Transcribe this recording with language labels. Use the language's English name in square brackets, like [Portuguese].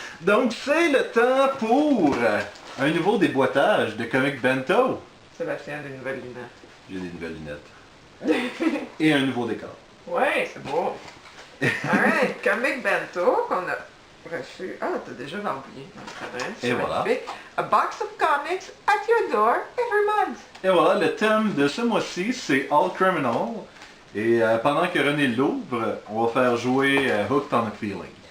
[French] Donc, c'est le temps pour un nouveau déboîtage de Comic Bento. Sébastien a des nouvelles lunettes. J'ai des nouvelles lunettes. Et un nouveau décor. Ouais, c'est beau. Alright, Comic Bento qu'on a reçu. Ah, t'as déjà l'oublié notre adresse. Et voilà. Magnifique. [English] A box of comics at your door every month. [French] Et voilà, le thème de ce mois-ci, c'est All Criminal. Et pendant que René l'ouvre, on va faire jouer Hooked on a Feeling.